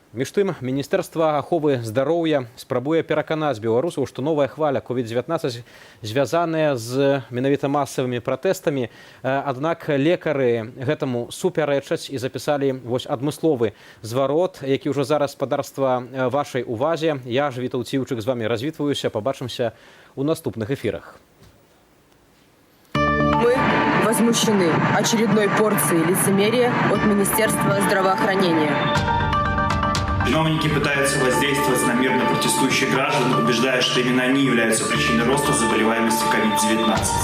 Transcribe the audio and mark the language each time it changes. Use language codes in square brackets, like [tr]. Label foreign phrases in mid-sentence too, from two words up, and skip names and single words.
[be] Між тым, Міністэрства аховы здароўя спрабуе пераканаць беларусаў, што новая хваля COVID-19 звязаная з менавіта масавымі пратэстамі. Аднак лекары гэтаму супярэчаць і запісалі адмысловы зварот, які ўжо зараз гаспадарства вашай увазе. Я ж, Вітаў Ціўчык, з вами развітваюся. Пабачымся ў наступных эфірах. [ru] Мы возмущены очередной порцией лицемерия от Министерства здравоохранения. Чиновники пытаются воздействовать на мирно протестующих граждан, убеждая, что именно они являются причиной роста заболеваемости COVID-19.